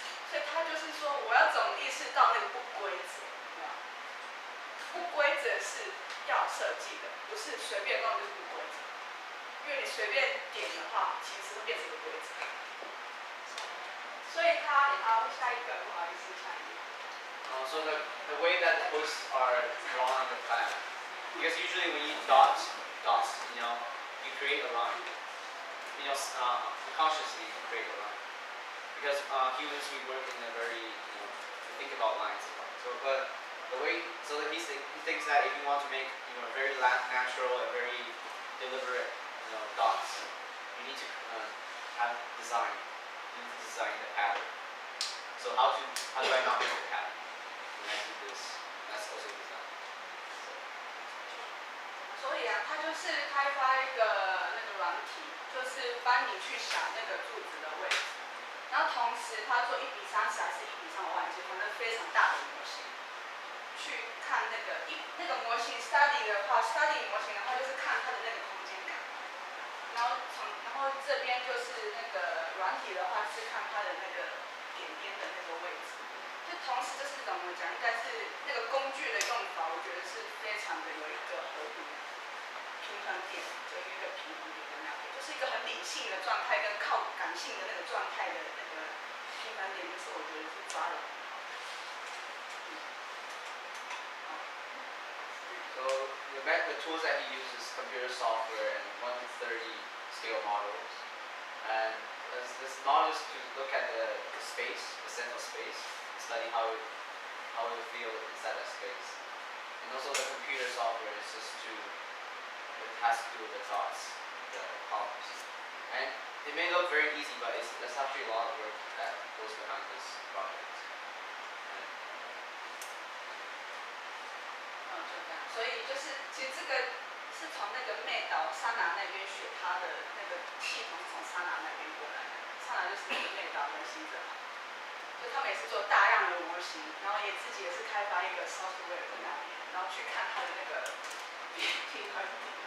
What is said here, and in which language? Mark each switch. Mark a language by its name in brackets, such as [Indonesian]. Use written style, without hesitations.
[Chinese] 所以他就是说，我要怎么意识到那个不规则？不规则是要设计的，不是随便弄就是不规则。因为你随便点的话，其实会变成一个规则。所以他下一个不好意思，下一个。 [English] So the way that posts are drawn on the plan, because usually when you dots, you create a line. Unconsciously you create a line. Because humans, we work in a very, we think about lines a lot. But the way, that he thinks that if you want to make, very natural and very deliberate, dots, you need to have design. You need to design the pattern. So how do I not make a pattern? When I do this, that's also design. [Chinese] 所以他就是开发一个那个软体，就是帮你去想那个柱子的位置，然后同时他做1:30还是1:3，我忘记，反正非常大的模型，去看那个模型 study 的话 ，study 模型的话就是看它的那个空间感，然后这边就是那个软体的话是看它的那个点点的那个位置，就同时就是怎么讲，应该是那个工具的用法，我觉得是非常的有一个和平平衡点，就一个平衡点在那边，就是一个很理性的状态跟靠感性的那个状态的那个平衡点，就是我觉得是抓的很好。 [English] So the tools that he uses computer software and 1 to 30 scale models. And this model is to look at the space, the sense of space, and study how it will feel inside that space. And also the computer software is just it has to do with the thoughts, the problems. And it may look very easy, but there's actually a lot of work that goes behind this project. [Chinese] 就这样，所以就是其实这个是从那个妹岛沙拿那边学他的那个系统，是从沙拿那边过来的。沙拿就是那个妹岛跟新泽嘛，就他们也是做大量的模型，然后自己也是开发一个 software 在那边，然后去看他的那个平衡点。